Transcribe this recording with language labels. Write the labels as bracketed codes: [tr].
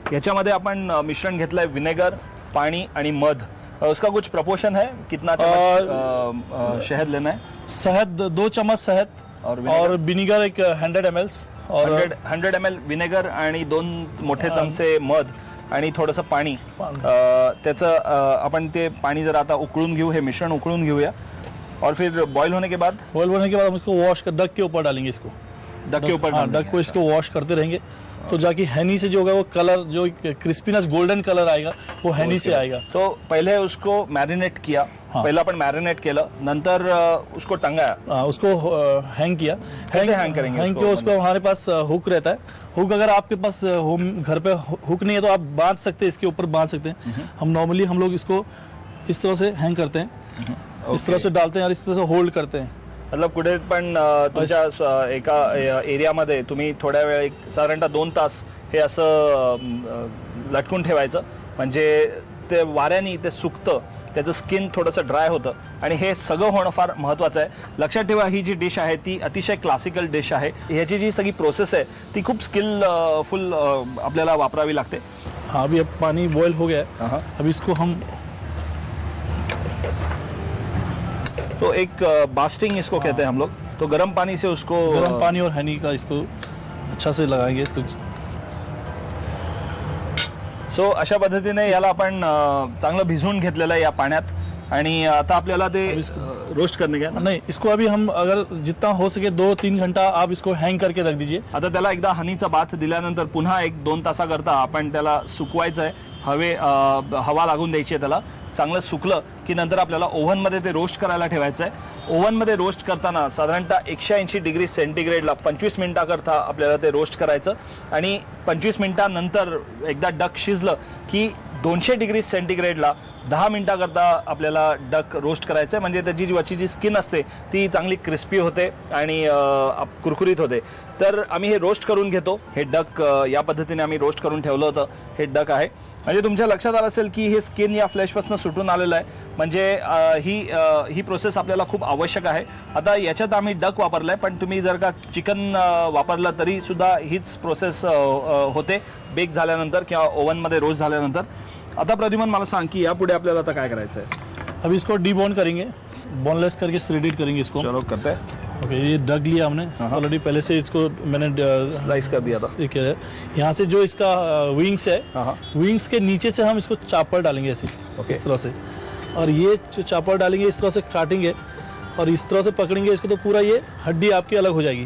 [mr] याच्यामध्ये आपण मिश्रण घेतलंय विनेगर, पाणी आणि मध। [hi] उसका कुछ प्रपोर्शन है, कितना चम्मच शहद लेना है? शहद 2 चम्मच शहद और विनेगर एक 100 ml और [mr] 100 ml विनेगर आणि 2 मोठे चमचे मध आणि थोडंसं पाणी। त्याचं आपण ते पाणी जर आता उकळून घेऊ, हे मिश्रण उकळून घेऊया [hi] और फिर बॉईल होने के बाद हम इसको वॉश कर डक के ऊपर डालेंगे। इसको डक के ऊपर डक को इसको वॉश करते रहेंगे तो जाके हनी से जो होगा वो कलर, जो क्रिस्पीनेस गोल्डन कलर आएगा वो हनी से आएगा। तो पहले उसको मैरिनेट किया, [mr] पहले अपन मैरिनेट केलं, नंतर [hi] उसको टंगाया, उसको हैंग किया। कैसे हैंग करेंगे? हैंग किया उसको, हमारे पास हुक रहता है। हुक अगर आपके पास होम घर पे हुक नहीं है तो आप बांध सकते हैं, इसके ऊपर बांध सकते हैं। हम नॉर्मली हम लोग इसको इस तरह से हैंग करते हैं, इस तरह से डालते हैं और इस तरह से होल्ड करते हैं। [mr] मतलब कुठे पण तुमच्या एका एरियामध्ये तुम्ही थोड्या वेळ, साधारणतः 2 तास हे असं लटकून ठेवायचं, म्हणजे ते वाऱ्याने ते सुकतं, त्याचं स्किन थोडंसं ड्राय होतं आणि हे सगळं होणं फार महत्त्वाचं आहे। लक्षात ठेवा, ही जी डिश आहे ती अतिशय क्लासिकल डिश आहे। ह्याची जी सगळी प्रोसेस आहे ती खूप स्किलफुल आपल्याला वापरावी लागते। [hi] हाँ, अभी अब पानी बॉईल हो गया है। अब इसको हम तो एक बास्टिंग इसको कहते हैं हम लोग। तो गर्म पानी से उसको, गर्म पानी और हनी का इसको अच्छा से लगाएंगे। तो [mr] सो अशा पद्धतीने याला आपण चांगलं भिजवून घेतलेलं आहे या पाण्यात आणि आता आपल्याला ते [hi] रोस्ट करने का नहीं, इसको अभी हम अगर जितना हो सके 2-3 घंटा आप इसको हैंग करके रख दीजिए। [mr] आता त्याला एकदा हनीचा बाथ दिल्यानंतर पुन्हा 1-2 तासाकरता आपण त्याला सुकवायचं आहे। हवा लागून द्यायची आहे त्याला। चांगलं सुकलं की नंतर आपल्याला ओव्हनमध्ये ते रोस्ट करायला ठेवायचं आहे। ओव्हनमध्ये रोस्ट करताना साधारणतः 180 डिग्री सेंटीग्रेडला 25 मिनिटाकरता आपल्याला ते रोस्ट करायचं आणि 25 मिनिटानंतर एकदा डक शिजलं की 200 डिग्री सेंटीग्रेडला 10 मिनिटाकरता आपल्याला डक रोस्ट करायचं आहे। म्हणजे त्याची जी वरची जी स्किन असते ती चांगली क्रिस्पी होते आणि कुरकुरीत होते। तर आम्ही हे रोस्ट करून घेतो। हे डक या पद्धतीने आम्ही रोस्ट करून ठेवलं होतं। हे डक आहे, म्हणजे तुमच्या लक्षात आलं असेल की हे स्किन या फ्लेशपासून सुटून आलेलं आहे, म्हणजे ही प्रोसेस आपल्याला खूप आवश्यक आहे। आता याच्यात आम्ही डक वापरलाय, पण तुम्ही जर का चिकन वापरलं तरी सुद्धा हीच प्रोसेस होते बेक झाल्यानंतर किंवा ओव्हनमध्ये रोस्ट झाल्यानंतर। आता प्रद्युमन मला सांग की यापुढे आपल्याला आता काय करायचं आहे? [hi] अब इसको डीबोन करेंगे, बोनलेस करके श्रेडेड करेंगे इसको। चलो करते हैं। ओके, ये डक लिया हमने ऑलरेडी, पहले से इसको मैंने स्लाइस कर दिया था। यहाँ से जो इसका विंग्स है, विंग्स के नीचे से हम इसको चापर डालेंगे ऐसे, इस तरह से, और ये जो चापर डालेंगे इस तरह से काटेंगे और इस तरह से पकड़ेंगे इसको तो पूरा ये हड्डी आपकी अलग हो जाएगी।